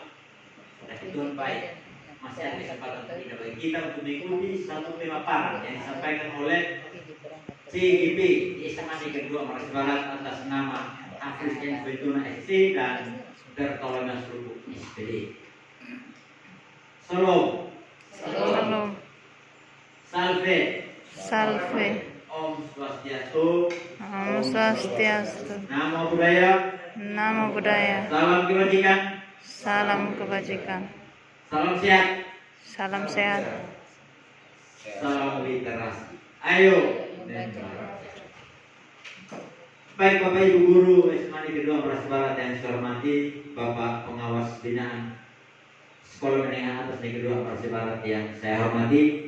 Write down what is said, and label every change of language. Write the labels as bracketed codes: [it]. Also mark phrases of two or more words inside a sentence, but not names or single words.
[id] Tapi Tuhan baik, masih ada kesempatan kita bagi kita untuk mengikuti satu pemaparan yang disampaikan oleh CGP di SMA Negeri 2 Amarasi Barat atas nama Hafiz N. Quintuna SSI dan Bertolomeus Ruku SPD. Salam. Salam. Salve. Salve. [sa] Om Swastiastu. Om Swastiastu. [pi] Namo Buddhaya. Namo Buddhaya. [id] Salam kebajikan. Salam kebajikan. Salam sehat. Salam sehat. Salam literasi. Ayo. Baik Bapak Ibu Guru SMA Negeri 2 Amarasi Barat yang saya hormati, Bapak Pengawas Binaan Sekolah Menengah Atas Negeri 2 Amarasi Barat yang saya hormati.